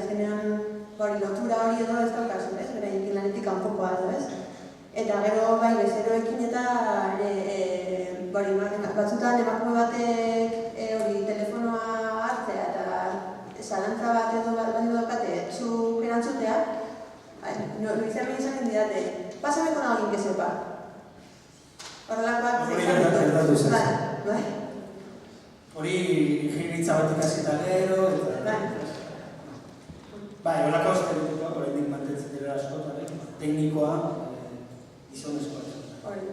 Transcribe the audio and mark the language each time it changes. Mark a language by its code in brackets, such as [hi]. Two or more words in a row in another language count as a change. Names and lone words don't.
[eu] Azkenean lotura hori edo ez daukazu, beraiekin lanetik kanpokoa edo ez. Eta gero bezeroekin eta batzutan emakume batek telefonoa hartzea eta zalantza bat edo bali daukate zuk erantzutea, izan izanen didate, [es] pásame con alguien que sepa. [eu] Horrelakoak hori ingeniaritza bat ikasita gero, horrelako estereotipoak oraindik mantentzen dira askotan, teknikoa, gizonezkoa.